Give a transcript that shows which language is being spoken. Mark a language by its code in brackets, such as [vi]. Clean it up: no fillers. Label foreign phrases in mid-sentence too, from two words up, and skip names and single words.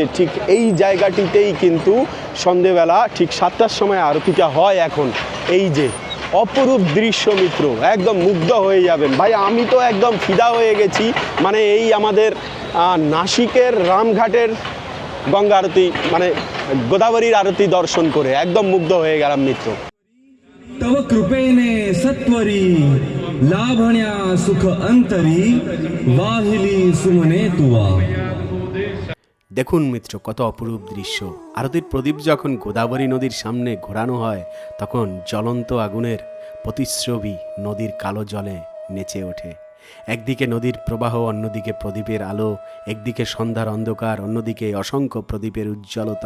[bn] ঠিক এই জায়গাটিতেই কিন্তু সন্ধেবেলা ঠিক 7টার সময় আরতিটা হয়। এখন এই যে অপরূপ দৃশ্য মিত্র, একদম মুগ্ধ হয়ে যাবেন ভাই। আমি তো একদম ফিদা হয়ে গেছি, মানে এই আমাদের নাসিকের রামঘাটের গঙ্গা আরতি, মানে গোদাবরীর আরতি দর্শন করে একদম মুগ্ধ হয়ে গেলাম মিত্র। [mr] तव कृपेने सत्वरी लाभण्या सुख अंतरी वाहिली सुमने तुआ। [bn] দেখুন মিত্র, কত অপরূপ দৃশ্য। আরতির প্রদীপ যখন গোদাবরী নদীর সামনে ঘোরানো হয়, তখন জ্বলন্ত আগুনের প্রতিচ্ছবি নদীর কালো জলে নেচে ওঠে। একদিকে নদীর প্রবাহ, অন্যদিকে প্রদীপের আলো, একদিকে সন্ধ্যার অন্ধকার, অন্যদিকে অসংখ্য প্রদীপের উজ্জ্বলতা।